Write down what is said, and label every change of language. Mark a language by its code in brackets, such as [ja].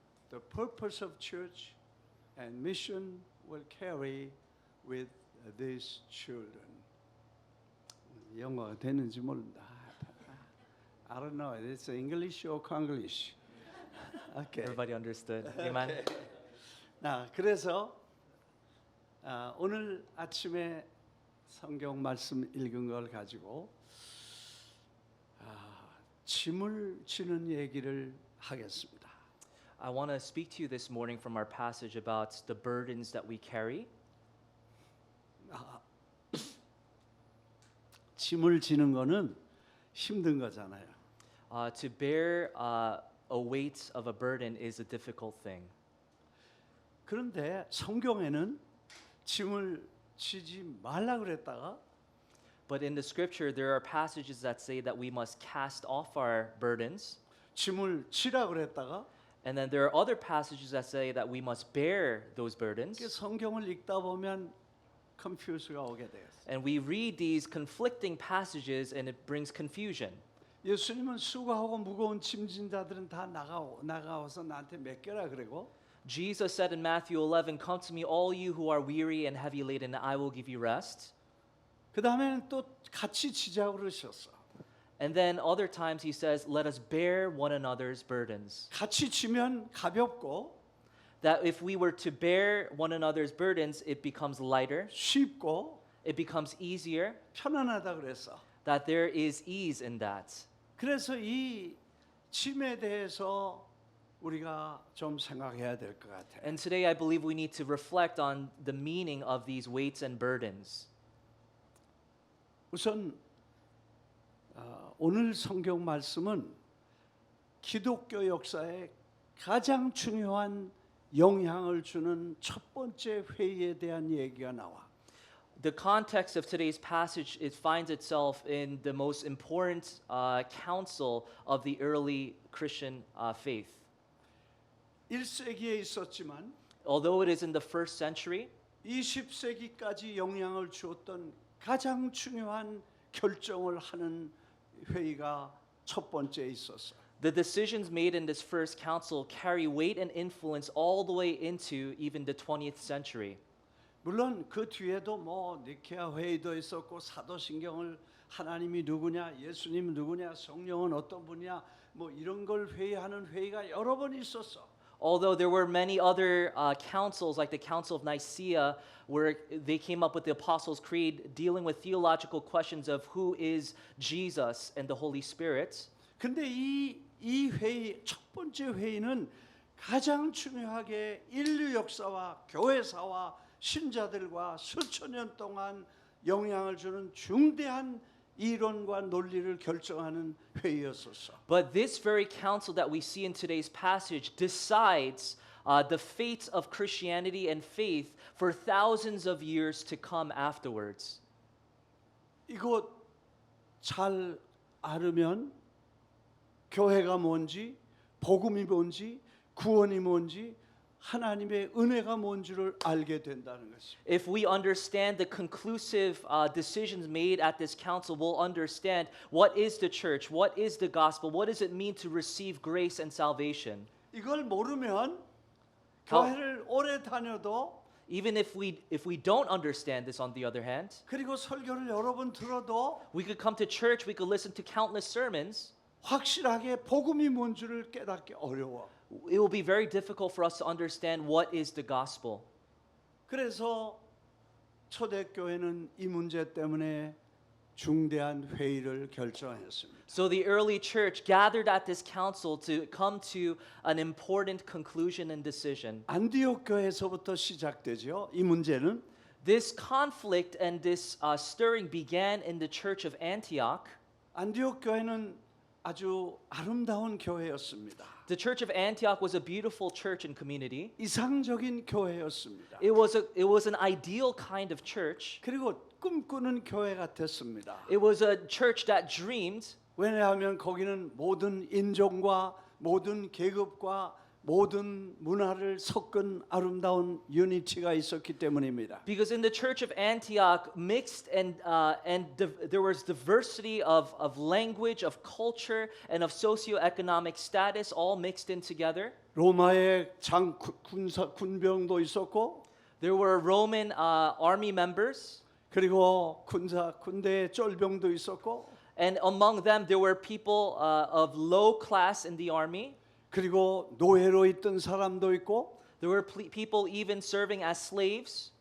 [en] The purpose of church and mission will carry with these children. [ko] 영어 되는지 모른다. [en] I don't know. It's English or Konglish. Okay. Everybody understood. Amen. [ko] 나 그래서 오늘 아침에 성경 말씀 읽은 걸 가지고 짐을 지는 얘기를 하겠습니다. [en] I want to speak to you this morning from our passage about the burdens that we carry. [ko] 짐을 지는 거는 힘든 거잖아요. [en] To bear a weight of a burden is a difficult thing. [ko] 그런데 성경에는 짐을 지지 말라 그랬다가 [en] But in the scripture, there are passages that say that we must cast off our burdens. [ko] 짐을 지라 그랬다가 [en] And then there are other passages that say that we must bear those burdens. [ko] 성경을 읽다 보면 confuse가 오게 돼요. [en] And we read these conflicting passages and it brings confusion. [ko] 예수님은 수고하고 무거운 짐진 자들은 다 나가와서 나한테 맡겨라 그러고 [en] Jesus said in Matthew 11, "Come to me, all you who are weary and heavy laden, and I will give you rest." [ko] 그 다음에는 또 같이 지자고 그러셨어. [en] And then other times he says, "Let us bear one another's burdens." [ko] 같이 지면 가볍고 [en] That if we were to bear one another's burdens, it becomes lighter, [ko] 쉽고 [en] it becomes easier, [ko] 편안하다 그랬어. [en] that there is ease in that. [ko] 그래서 이 짐에 대해서 우리가 좀 생각해야 될 것 같아요. [en] And today I believe we need to reflect on the meaning of these weights and burdens. [ko] 우선 오늘 성경 말씀은 기독교 역사에 가장 중요한 영향을 주는 첫 번째 회의에 대한 얘기가 나와. [en] The context of today's passage it finds itself in the most important council of the early Christian faith. [ko] 1세기에 있었지만 [en] Although it is in the first century, [ko] 20세기까지 영향을 주었던 가장 중요한 결정을 하는 회의가 첫 번째에 있었어. [en] the decisions made in this first council carry weight and influence all the way into even the 20th century. [ko] 물론 그 뒤에도 뭐 니케아 회의도 있었고 사도신경을 하나님이 누구냐, 예수님 누구냐, 성령은 어떤 분이냐, 뭐 이런 걸 회의하는 회의가 여러 번 있었어. [en] Although there were many other councils, like the Council of Nicaea, where they came up with the Apostles' Creed, dealing with theological questions of who is Jesus and the Holy Spirit. [ko] 근데 이 회의 첫 번째 회의는 가장 중요하게 인류 역사와 교회사와 신자들과 수천 년 동안 영향을 주는 중대한 이론과 논리를 결정하는 회의였었어. [en] But this very council that we see in today's passage decides the fate of Christianity and faith for thousands of years to come afterwards. [ko] 이거 잘 알으면 교회가 뭔지, 복음이 뭔지, 구원이 뭔지, 하나님의 은혜가 뭔지를 알게 된다는 것입니다. [en] If we understand the conclusive decisions made at this council, we'll understand what is the church, what is the gospel, what does it mean to receive grace and salvation. [ko] 이걸 모르면 어. 교회를 오래 다녀도 [en] Even if we don't understand this on the other hand, [ko] 그리고 설교를 여러 번 들어도 [en] we could come to church, we could listen to countless sermons. [ko] 확실하게 복음이 뭔지를 깨닫기 어려워. [en] It will be very difficult for us to understand what is the gospel. [ko] 그래서 초대교회는 이 문제 때문에 중대한 회의를 결정했습니다. [en] So the early church gathered at this council to come to an important conclusion and decision. [ko] 안디옥 교회에서부터 시작되죠. 이 문제는 [en] This conflict and this stirring began in the church of Antioch. [ko] 안디옥 교회는 아주 아름다운 교회였습니다. [en] The church of Antioch was a beautiful church and community. [ko] 이상적인 교회였습니다. [en] It was an ideal kind of church. [ko] 그리고 꿈꾸는 교회 같았습니다. [en] It was a church that dreamed. [ko] 왜냐하면 거기는 모든 인종과 모든 계급과 모든 문화를 섞은 아름다운 유니티가 있었기 때문입니다. [en] Because in the church of Antioch, mixed there was diversity of language, of culture, and of socioeconomic status, all mixed in together. [ko] 로마의 군병도 있었고, [en] There were Roman army members, [ko] 그리고 군대의 쫄병도 있었고, [en] and among them there were people of low class in the army. [ko] 그리고 노예로 있던 사람도 있고, [en] There were people even serving as slaves,